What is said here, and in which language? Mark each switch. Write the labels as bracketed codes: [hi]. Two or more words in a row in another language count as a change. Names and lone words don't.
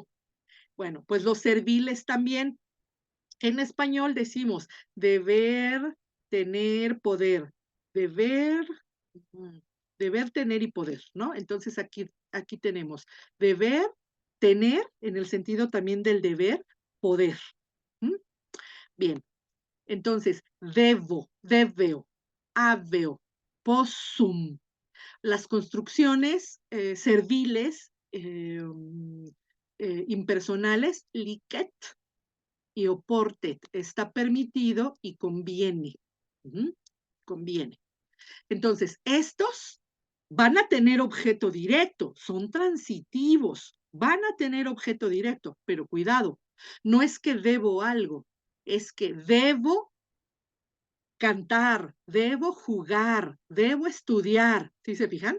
[es] Bueno, pues los serviles también. En español decimos deber, tener, poder. Deber, deber, tener y poder, ¿no? Entonces aquí tenemos deber, tener, en el sentido también del deber, poder. ¿Mm? Bien, entonces, [la] debeo, habeo, possum. [es] Las construcciones serviles, impersonales, licet y oportet, está permitido y conviene. Conviene. Entonces, estos van a tener objeto directo, son transitivos, van a tener objeto directo, pero cuidado, no es que debo algo, es que debo cantar, debo jugar, debo estudiar, ¿sí se fijan?